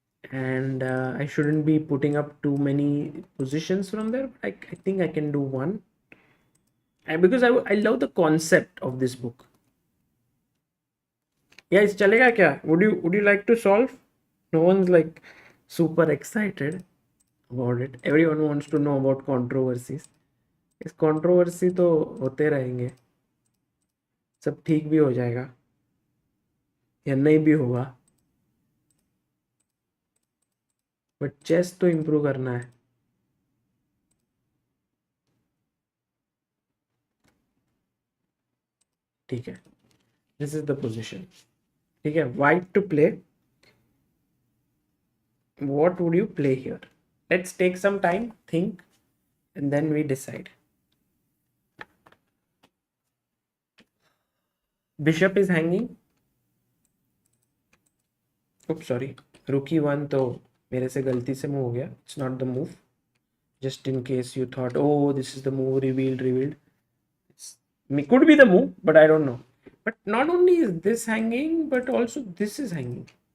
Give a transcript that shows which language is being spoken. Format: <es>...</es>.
<en>And I shouldn't be putting up too many positions from there, but I think I can do one. And because I love the concept of this book. Yeah, it's</en> <hi>chalega kya?</hi> <en>Would you like to solve? No one's like super excited about it. Everyone wants to know about controversies.</en> <hi>इस controversy तो होते रहेंगे, सब ठीक भी हो जाएगा या नहीं भी होगा, बट चेस तो इम्प्रूव करना है. ठीक है,</hi> <en>This is the position. ठीक है, white to play. What would you play here? Let's take some time, think, and then we decide. Bishop is hanging. Oops, sorry.</en> <hi>Rook e1 तो मेरे से गलती से मूव हो गया.</hi> <en>It's not the move. Just in case you thought, oh, this is the move, revealed. It could be the move, but I don't know. But not only is this hanging, but also this is hanging.</en>